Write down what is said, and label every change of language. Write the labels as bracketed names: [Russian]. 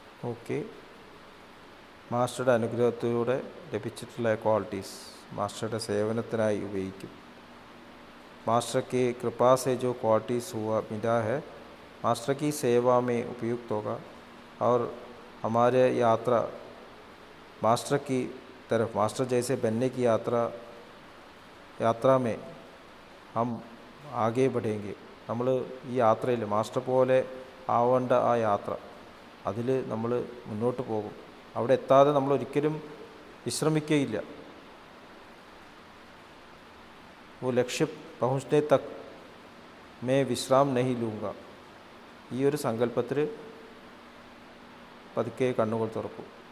[Malayalam] Okay, മാസ്റ്ററുടെ അനുഗ്രഹത്തിലൂടെ ലഭിച്ചിട്ടുള്ള qualities മാസ്റ്ററുടെ സേവനത്തിനായി ഉപയോഗിക്കും. [Hindi] मास्टर की कृपा से जो क्वालिटीज़ हुआ मिला है मास्टर की सेवा में उपयुक्त होगा और हमारे यात्रा मास्टर की तरफ, मास्टर जैसे बनने की यात्रा में हम आगे बढ़ेंगे. [Malayalam] നമ്മൾ ഈ യാത്രയിൽ മാസ്റ്റർ പോലെ ആവേണ്ട ആ യാത്ര അതിൽ നമ്മൾ മുന്നോട്ട് പോകും. അവിടെ എത്താതെ നമ്മൾ ഒരിക്കലും വിശ്രമിക്കുകയില്ല. [Hindi] वो लक्ष्य पहुँचने तक मैं विश्राम नहीं लूँगा. [Malayalam] ഈ ഒരു സങ്കല്പത്തിൽ പതുക്കെ കണ്ണുകൾ തുറക്കും.